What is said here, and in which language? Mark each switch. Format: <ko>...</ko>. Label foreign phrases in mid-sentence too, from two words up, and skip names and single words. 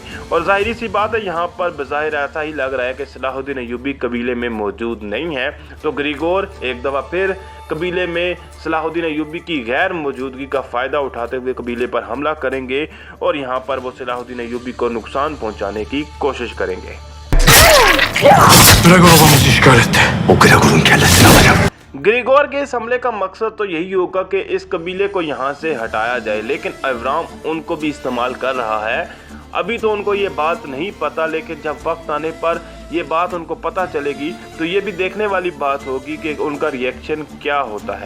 <hi>और जाहिर सी बात है यहाँ पर बज़ाहिर ऐसा ही लग रहा है कि सलाहुद्दीन अय्यूबी कबीले में मौजूद नहीं है, तो ग्रिगोर एक दफ़ा फिर कबीले में सलाहुद्दीन अय्यूबी की गैर मौजूदगी का फ़ायदा उठाते हुए कबीले पर हमला करेंगे और यहाँ पर वो सलाहुद्दीन अय्यूबी को नुकसान पहुँचाने की कोशिश करेंगे।</hi> <tr>Gregor obamızı işgal etti. O Gregor'un kellesini alacağım.</tr> <hi>ग्रिगोर के इस हमले का मकसद तो यही होगा कि इस कबीले को यहाँ से हटाया जाए, लेकिन एवराम उनको भी इस्तेमाल कर रहा है। अभी तो उनको ये बात नहीं पता, लेकिन जब वक्त आने पर ये बात उनको पता चलेगी तो ये भी देखने वाली बात होगी कि उनका रिएक्शन क्या होता है।</hi>